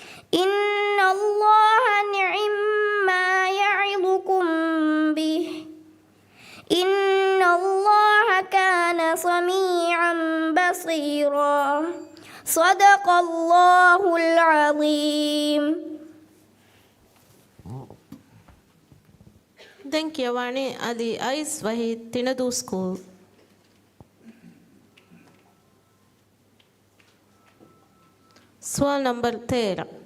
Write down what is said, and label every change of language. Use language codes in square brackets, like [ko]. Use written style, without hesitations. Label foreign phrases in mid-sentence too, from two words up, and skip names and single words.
[ar] إن الله نعم ما يعظكم به إن الله كان سميعا بصيرا صدق الله العظيم. [si] දැන් කියවන්නේ අලි අයිස් වහීද් තිනදු ස්කූල්. සුවල් නම්බර් 13.